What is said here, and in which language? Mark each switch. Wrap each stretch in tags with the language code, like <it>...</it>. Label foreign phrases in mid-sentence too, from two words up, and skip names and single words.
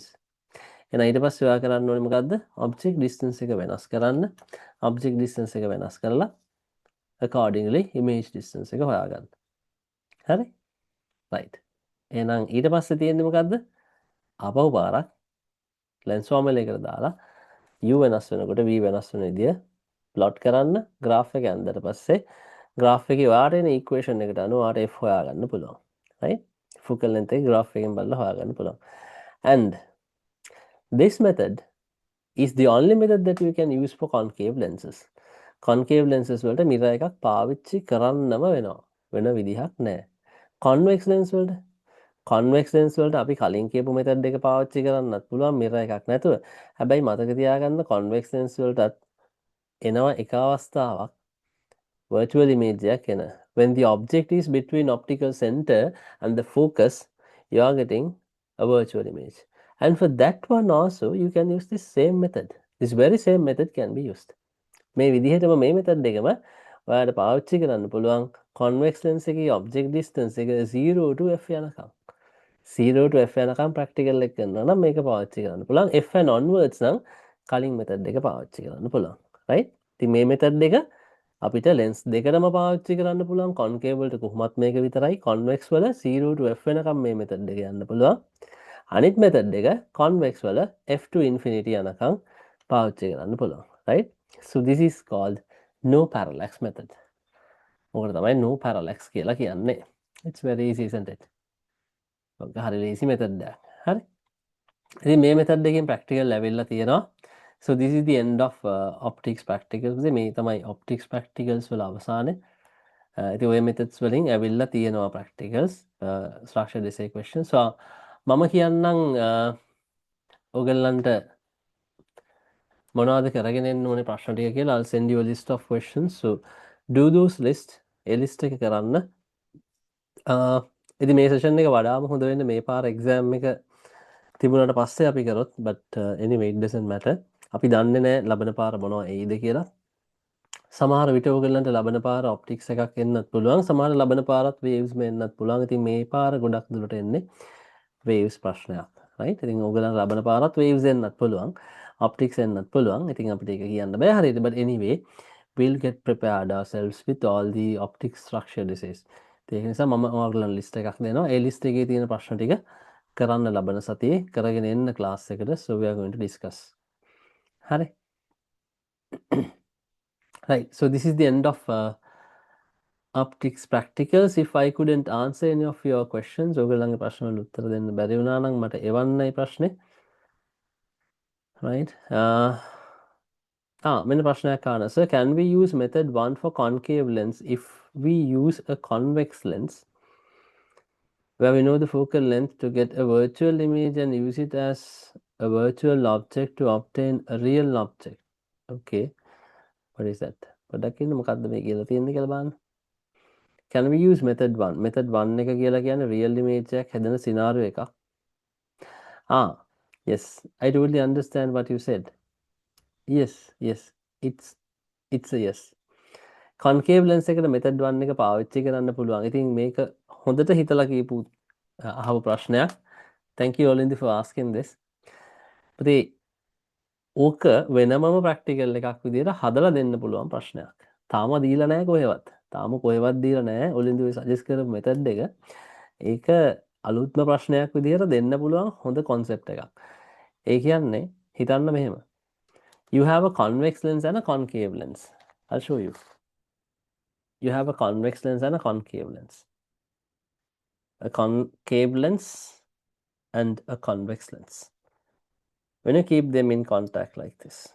<si>And ඊට පස්සේ ඔයා කරන්න ඕනේ මොකද්ද?</si> <en>Object distance</en> <si>එක වෙනස් කරන්න.</si> <en>Object distance</en> <si>එක වෙනස් කරලා accordingly</si> <en>image distance</en> <si>එක හොයාගන්න. හරි? Right. එහෙනම් ඊට පස්සේ තියෙන්නේ මොකද්ද? ආපහු පාරක්</si> <en>lens formula</en> <si>එකට දාලා u වෙනස් වෙනකොට v වෙනස් වෙන විදිය plot කරන්න graph එක ඇඳලා පස්සේ graph එකේ ඔයාට එන equation එකට අනුව ඔයාට f හොයාගන්න පුළුවන්. Right?</si> <en>Focal length</en> <si>එක graph එකෙන් බලලා හොයාගන්න පුළුවන්.</si> <en>And this method is the only method that you can use for concave lenses. Concave lenses</en> <si>වලට mirror එකක් පාවිච්චි කරන්නම වෙනවා. වෙන විදිහක් නැහැ.</si> <en>Convex lens</en> <si>වලට අපි කලින් කියපු method එක පාවිච්චි කරන්නත් පුළුවන් mirror එකක් නැතුව. හැබැයි මතක තියාගන්න</si> <en>convex lens</en> <si>වලටත් එනවා එක අවස්ථාවක්</si> <en>virtual image</en> <si>එකක් එන.</si> <en>When the object is between optical center and the focus, you are getting a virtual image. And for that one also, you can use this same method. This very same method can be used.</en> <si>මේ විදිහටම මේ method එකම ඔයාලට පාවිච්චි කරන්න පුළුවන්</si> <en>convex lens</en> <si>එකේ</si> <en>object distance</en> <si>එක</si> <en>0 to f</en> <si>යනකම්.</si> <en>0 to f</en> <si>යනකම් practical එක කරනවා නම් මේක පාවිච්චි කරන්න පුළුවන්.</si> <en>f and onwards</en> <si>නම් කලින් method එක පාවිච්චි කරන්න පුළුවන්. right? ඉතින් මේ method එක අපිට lens දෙකටම පාවිච්චි කරන්න පුළුවන්. concave වලට කොහොමත් මේක විතරයි. convex වල</si> <en>0 to f</en> <si>වෙනකම් මේ method එක යන්න පුළුවන්. අනිත් method එක convex වල</si> <en>f to infinity</en> <si>යනකම් පාවිච්චි කරන්න පුළුවන්. right?</si> <en>So this is called no parallax method.</en> <si>මොකට තමයි</si> <en>no parallax</en> <si>කියලා කියන්නේ.</si> <en>It's very easy, isn't it?</en> <si>ඔක හරි</si> <en>easy method</en> <si>එකක්. හරි. ඉතින් මේ method එකෙන් practical ලැබෙලා තියෙනවා.</si> <en>So this is the end of optics practicals.</en> <si>මේ තමයි</si> <en>optics practicals</en> <si>වල අවසානය. ඉතින් ඔය methods වලින් ඇවිල්ලා තියෙනවා practicals,</si> <en>structured essay questions.</en> <si>So මම කියන්නම් ඔයගලන්ට මොනවද කරගෙන එන්න ඕනේ ප්‍රශ්න ටික කියලා.</si> <en>I'll send you a list of questions. So do those list.</en> <si>ඒ list එක කරන්න. ඉතින් මේ session එක වඩාම හොඳ වෙන්නේ මේ පාර exam එක තිබුණාට පස්සේ අපි කරොත්,</si> <en>but anyway it doesn't matter.</en> <si>අපි දන්නේ නැහැ ලබන පාර මොනවා එයිද කියලා. සමහර විට ඕගොල්ලන්ට ලබන පාර ඔප්ටික්ස් එකක් එන්නත් පුළුවන්. සමහර ලබන පාරත් waves එන්නත් පුළුවන්. ඉතින් මේ පාර ගොඩක් දුරට එන්නේ waves ප්‍රශ්නයක්. right? ඉතින් ඕගොල්ලන් ලබන පාරත් waves එන්නත් පුළුවන්. optics එන්නත් පුළුවන්. ඉතින් අපිට ඒක කියන්න බෑ හරියට.</si> <en>But anyway, we'll get prepared ourselves with all the optics structure disease.</en> <si>ඒක නිසා මම ඔයාලට ලිස්ට් එකක් දෙනවා. ඒ ලිස්ට් එකේ තියෙන ප්‍රශ්න ටික කරන්න ලබන සතියේ කරගෙන එන්න ක්ලාස් එකට.</si> <en>So we are going to discuss.</en> <si>හරි. Right.</si> <en>So this is the end of optics practicals. If I couldn't answer any of your questions,</en> <si>ඔයගොල්ලන්ගේ ප්‍රශ්න වලට උත්තර දෙන්න බැරි වුණා නම් මට එවන්නයි ප්‍රශ්නේ. Right. මෙන්න ප්‍රශ්නයක් ආන.</si> <en>Sir, can we use method 1 for concave lens if we use a convex lens where we know the focal length to get a virtual image and use it as a virtual object to obtain a real object? Okay. What is that?</en> <si>පොඩ්ඩක් ඉන්න මොකද්ද මේ කියලා තියෙන්නේ කියලා බලන්න.</si> <en>Can we use method 1?</en> <si>Method 1 එක කියලා කියන්නේ</si> <en>real image</en> <si>එකක් හැදෙන scenario එකක්.</si> <en>Yes, I totally understand what you said. Yes, it's a yes. Concave lens</en> <si>එකට</si> <en>method 1</en> <si>එක පාවිච්චි කරන්න පුළුවන්. ඉතින් මේක හොඳට හිතලා කියපු අහපු ප්‍රශ්නයක්.</si> <en>Thank you Olindi for asking this.</en> <si>ඉතින් ඕක වෙනමම ප්‍රැක්ටිකල් එකක් විදිහට හදලා දෙන්න පුළුවන් ප්‍රශ්නයක්. තාම දීලා නැහැ කොහෙවත්. තාම කොහෙවත් දීලා නැහැ. ඔලින්දු සජෙස්ට් කරපු මෙතඩ් එක. ඒක අලුත්ම ප්‍රශ්නයක් විදිහට දෙන්න පුළුවන් හොඳ concept එකක්. ඒ කියන්නේ හිතන්න මෙහෙම.</si> <en>You have a convex lens and a concave lens. I'll show you. You have a convex lens and a concave lens. A concave lens and a convex lens. When you keep them in contact like this.</en>